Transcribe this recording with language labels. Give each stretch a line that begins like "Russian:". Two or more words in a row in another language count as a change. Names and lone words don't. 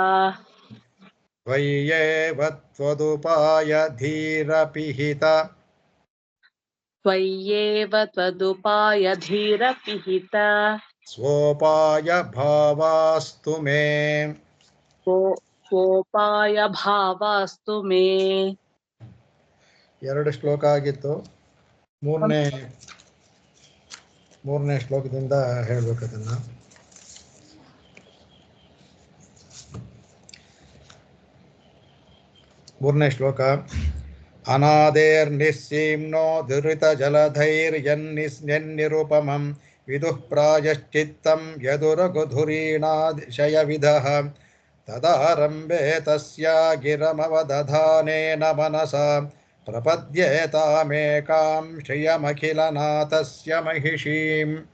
Sanskrit: ತ್ವಯ್ಯೇವ ತ್ವದುಪಾಯ ಧೀರಪಿಹಿತ ತ್ವಯ್ಯೇವ ತ್ವದುಪಾಯ ಧೀರ ಪಿಹಿತ ಸ್ವೋಪಾಯ ಭಾವಾಸ್ತು ಮೇ ಸ್ವೋಪಾಯ ಭಾವಾಸ್ತು ಮೇ.
Kannada: 2 ಶ್ಲೋಕ ಆಗಿತ್ತು. ಮೂರನೇ ಶ್ಲೋಕದಿಂದ ಹೇಳ್ಬೇಕು ಅದನ್ನ. ಮೂರನೇ ಶ್ಲೋಕ.
Sanskrit: ಅನಾದೇರ್ನಿಸ್ಸೀಮ್ನೋ ದುರಿತ ಜಲಧೈರ್ಯನ್ನಿರುಪಮಂ ವಿದುಃ ಪ್ರಾಯಶ್ಚಿತ್ತಂ ಯದುರಗುಧುರೀಣಾಶಯವಿಧಃ ತದಾರಂಭೆ ತಸ್ಯ ಗಿರಮವದಧಾನೇನ ಮನಸಾ ಪ್ರಪದ್ಯೇತಾಮೇಕಾಂ ಶ್ರಿಯಮಖಿಲನಾಥಸ್ಯ ಮಹಿಷೀಂ.